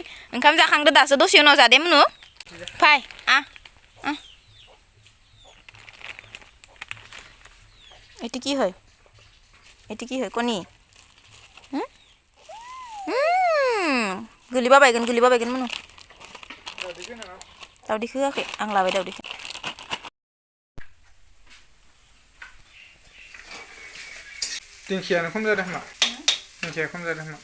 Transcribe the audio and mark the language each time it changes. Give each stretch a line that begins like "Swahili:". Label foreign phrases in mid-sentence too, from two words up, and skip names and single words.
Bodo: ओंखाम जाखांदो दासो, दसे उनाव जादे मुनु।
Assamese: फाय এটি কি হয়? এটি কি হয়? কণী?
Bodo: गोलिबा बायगोन मुनु। दावदैखौ होआखै, आं लाबाय दावदैखौ। दिंखियानो खम जादों खोमा, दिंखिया खम जादों खोमा।